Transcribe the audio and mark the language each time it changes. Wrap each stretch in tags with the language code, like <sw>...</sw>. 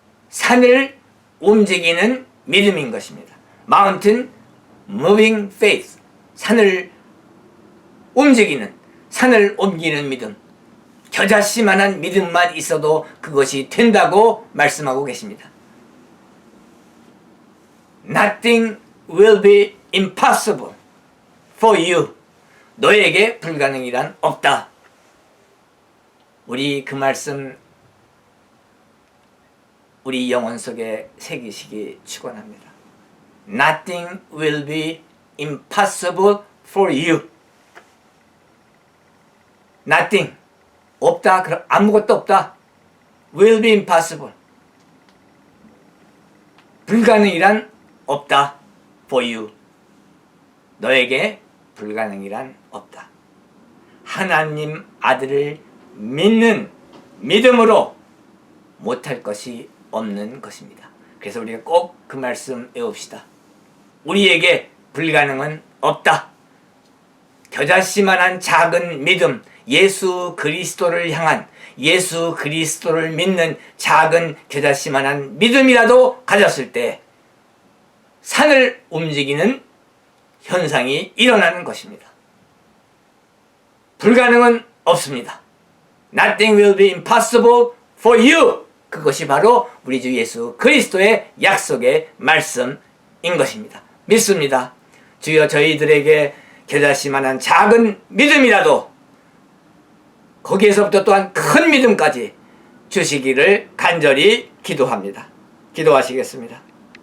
<ko>산을 움직이는 믿음인 것입니다.</ko> <en>Mountain moving faith.</en> <ko>산을 움직이는, 산을 옮기는 믿음. 겨자씨만한 믿음만 있어도 그것이 된다고 말씀하고 계십니다.</ko> <en>Nothing will be impossible for you.</en> <ko>너에게 불가능이란 없다. 우리 그 말씀 우리 영혼 속에 새기시기 축원합니다.</ko> <en>Nothing will be impossible for you. Nothing.</en> <ko>없다. 그럼 아무것도 없다.</ko> <en>Will be impossible.</en> <ko>불가능이란 없다.</ko> <en>For you.</en> <ko>너에게 불가능이란 없다. 하나님 아들을 믿는 믿음으로 못할 것이 없는 것입니다. 그래서 우리가 꼭 그 말씀 외웁시다. 우리에게 불가능은 없다. 겨자씨만한 작은 믿음, 예수 그리스도를 향한, 예수 그리스도를 믿는 작은 겨자씨만한 믿음이라도 가졌을 때 산을 움직이는 현상이 일어나는 것입니다. 불가능은 없습니다.</ko> <en>Nothing will be impossible for you.</en> <ko>그것이 바로 우리 주 예수 그리스도의 약속의 말씀인 것입니다. 믿습니다. 주여 저희들에게 겨자씨만한 작은 믿음이라도 거기에서부터 또한 큰 믿음까지 주시기를 간절히 기도합니다. 기도하시겠습니다.</ko>